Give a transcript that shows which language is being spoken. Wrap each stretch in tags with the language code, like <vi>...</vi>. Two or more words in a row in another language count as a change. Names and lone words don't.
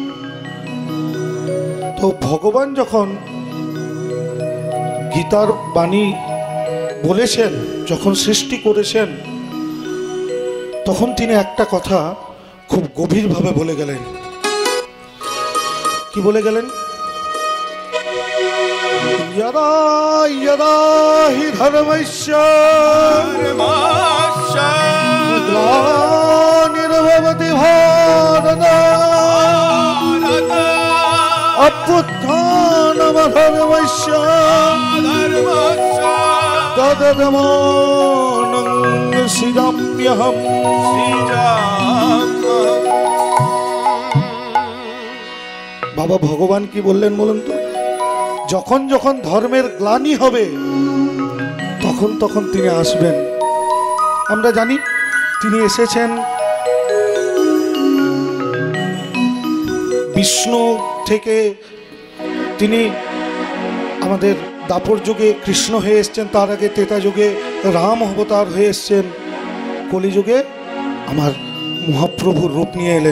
<bn>তো ভগবান যখন গীতার বাণী বলেছেন, যখন সৃষ্টি করেছেন, তখন তিনি একটা কথা খুব গভীরভাবে বলে গেলেন। কি বলে গেলেন?</bn> <sa>यदा यदा हि धर्मस्य ग्लानिर्भवति भारत अभ्युत्थानमधर्मस्य तदधर्मानं सृजाम्यहम्।</sa> <bn>বাবা ভগবান কি বললেন বলুন তো? যখন যখন ধর্মের গ্লানি হবে তখন তখন তিনি আসবেন। আমরা জানি তিনি এসেছেন বিষ্ণু থেকে, তিনি আমাদের দাপর যুগে কৃষ্ণ হয়ে এসছেন, তার আগে ত্রেতা যুগে রাম অবতার হয়ে এসছেন, কলিযুগে আমার মহাপ্রভুর রূপ নিয়ে এলেন।</bn>